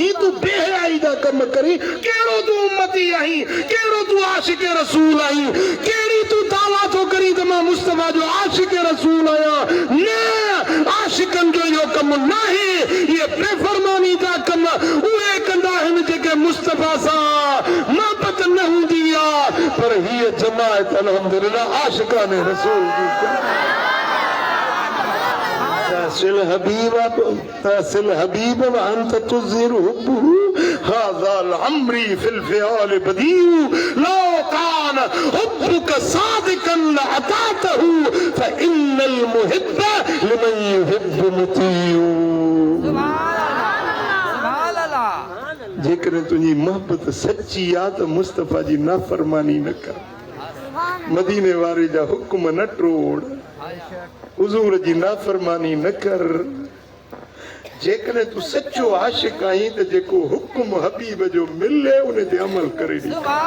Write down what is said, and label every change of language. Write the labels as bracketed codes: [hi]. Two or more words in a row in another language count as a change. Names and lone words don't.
[sd] तूं बेहयाई जा कम करी कहिड़ो तूं उम्मती आहीं कहिड़ो तूं आशिक़ रसूल आहीं कहिड़ी तूं दावा थो करी त मां मुस्तफा जो आशिक़ रसूल आहियां न आशिक़नि जो इहो कम न आहे इहे बेफ़रमानी जा कम उहे कंदा आहिनि जेके मुस्तफा सां मोहबत न हूंदी आहे पर हीअ जमायत अल्हम्दुलिल्लाह आशिक़ाने रसूल जी [ar] تصل حبيب وأنت تظهر حبه هذا الأمر في الفعال بديع لو كان حبك صادقا لأطعته فإن المحب لمن يحب مطيع [sd] जेकर तुझी मोहब्बत सच्ची आहे त मुस्तफा जी नाफरमानी न कर मदीने वारे जा हुक्म न टोड़ हुजूर जी नाफरमानी न कर जेकॾहिं तूं सचो आशिक़ आहीं त जेको हुक्म हबीब जो मिले उन ते अमल करे ॾे